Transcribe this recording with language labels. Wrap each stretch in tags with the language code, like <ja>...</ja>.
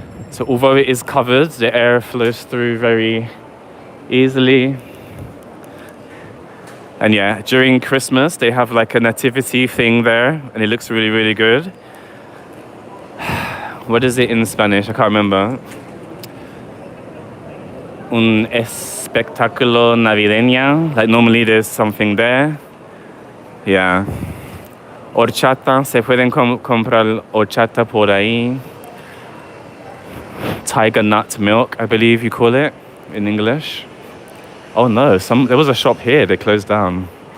<en>So although it is covered, the air flows through very easily. And yeah, during Christmas, they have like a nativity thing there, and it looks really, really good. What is it in Spanish? I can't remember.</en> <es>Un espectáculo navideño.</es> <en>Like normally there's something there. Yeah. Horchata.</en> <es>Se pueden comprar horchata por ahí.</es> <en>Tiger nut milk, I believe you call it in English. Oh no, there was a shop here, they closed down.</en>